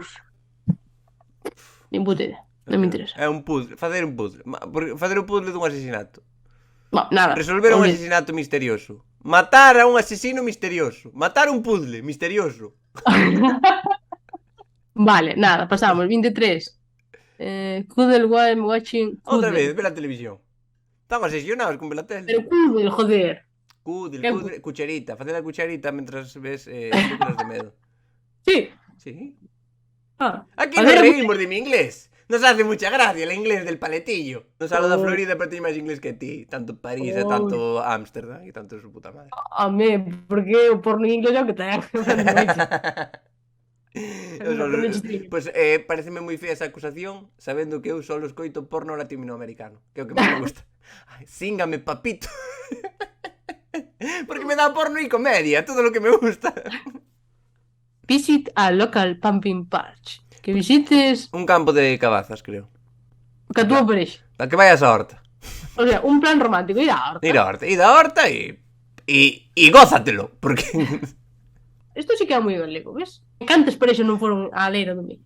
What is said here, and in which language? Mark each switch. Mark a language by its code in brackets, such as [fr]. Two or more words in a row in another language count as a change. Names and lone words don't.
[gl] Nin puta idea, non me interesa. É un puzzle, facer un puzzle. Facer un puzzle dun asesinato. No, nada. Resolver un asesinato misterioso. Matar a un asesino misterioso. Matar un puzzle misterioso. Vale, nada, pasamos. 23. [en] Cuddle while I'm watching. [gl] Outra vez, ver a televisión. Están obsesionados con ver a tele. Pero cuddle, joder. Cuddle, cucharita. Facer a cucharita mentras ves películas de medo. Sí. Sí. Ah, [es] Aquí nos reímos de mi inglés. Nos hace mucha gracia el inglés del paletillo. [gl] Nos habla da Florida, pero teño máis inglés que ti. Tanto París e tanto Ámsterdam e tanto [es] su puta madre. [gl] Amé, porque o porno en inglés é o que ten. Pois pareceme moi fea esa acusación, sabendo que eu só escoito porno latinoamericano, que é o que máis me gusta. [es] Ay, síngame, papito. [gl] Porque me dá porno e comedia, [es] todo lo que me gusta. [en] Visit a local pumping patch. [gl] Que visites Un campo de cabazas, creo. que a túa parexa. A que vayas á horta. O sea, un plan romántico, ir á horta. Ir á horta e gózatelo, porque... Isto sí que é moi galego, ves? Cantas parexas non foron á leira do millo?